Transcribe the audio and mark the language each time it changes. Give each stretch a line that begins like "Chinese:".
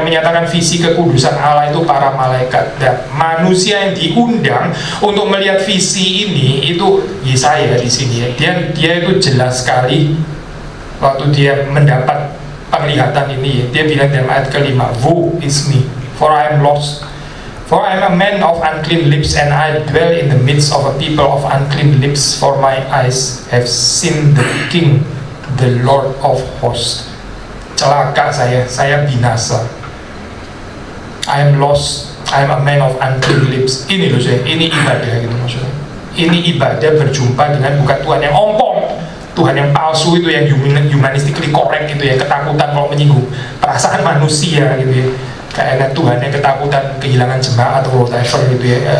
Indonesian: Yang menyatakan visi kekudusan Allah itu para malaikat. Dan manusia yang diundang untuk melihat visi ini itu Yesaya di sini ya. Dia itu jelas sekali waktu dia mendapat penglihatan ini ya. Dia bilang dalam ayat kelima,
English: "Woe is me, for I am lost. For I am a man of unclean lips, and I dwell in the midst of a people of unclean lips. For my eyes have seen the King, the Lord of hosts."
Indonesian: Celaka saya binasa.
English: I am lost, I am a man of unclean lips.
Indonesian: Ini loh saya, ini ibadah gitu maksudnya. Ini ibadah berjumpa dengan bukan Tuhan yang ompong, Tuhan yang palsu itu, yang
English: humanistically correct
Indonesian: gitu ya, ketakutan kalau menyinggung perasaan manusia gitu ya. Kayak Tuhan yang ketakutan kehilangan jemaat atau whatever gitu ya.